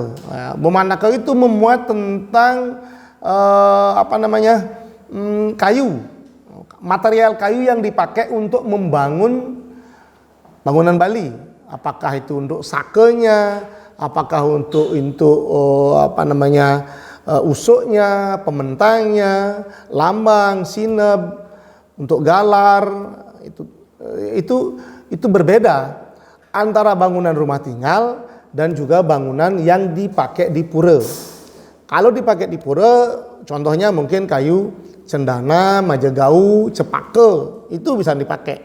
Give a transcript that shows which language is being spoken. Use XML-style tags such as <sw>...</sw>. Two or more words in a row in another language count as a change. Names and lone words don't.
<id>Itu memuat tentang kayu, material kayu yang dipakai untuk membangun bangunan Bali. Apakah itu untuk sakenya, apakah untuk usuknya, pementangnya, lambang, sinep, untuk galar, itu berbeda antara bangunan rumah tinggal dan juga bangunan yang dipakai di pura. Kalau dipakai di pura, contohnya mungkin kayu cendana, majagau, cepake, itu bisa dipakai.</id>